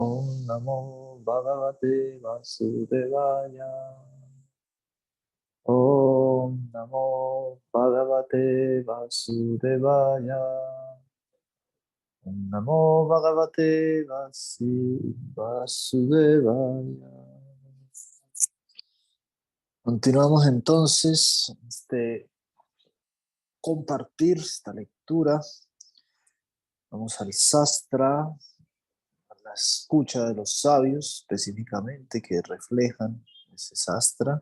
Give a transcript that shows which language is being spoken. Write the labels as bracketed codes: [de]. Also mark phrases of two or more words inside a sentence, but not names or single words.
[sa] Om Namo Bhagavate Vasudevaya. Om Namo Bhagavate Vasudevaya. Om Namo Bhagavate Vasudevaya. [es] Continuamos entonces compartir esta lectura. Vamos al Sastra, a la escucha de los sabios específicamente que reflejan ese Sastra.